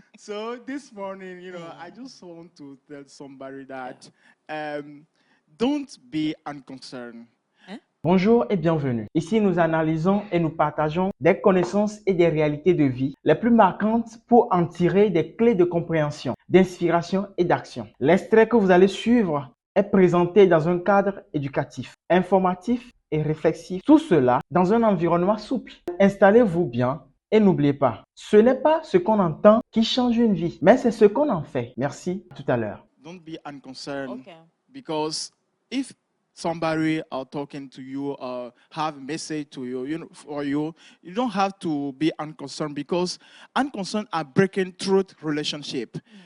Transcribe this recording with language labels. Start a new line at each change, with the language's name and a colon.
English: So this morning, I just want to tell somebody that don't be unconcerned.
French: Bonjour et bienvenue. Ici, nous analysons et nous partageons des connaissances et des réalités de vie les plus marquantes pour en tirer des clés de compréhension, d'inspiration et d'action. L'extrait que vous allez suivre est présenté dans un cadre éducatif, informatif et réflexif. Tout cela dans un environnement souple. Installez-vous bien et n'oubliez pas, ce n'est pas ce qu'on entend qui change une vie, mais c'est ce qu'on en fait. Merci, à tout à l'heure.
English: Don't be unconcerned. Okay. Because if somebody are talking to you or have a message to you, for you, you don't have to be unconcerned because unconcerned are breaking truth relationship.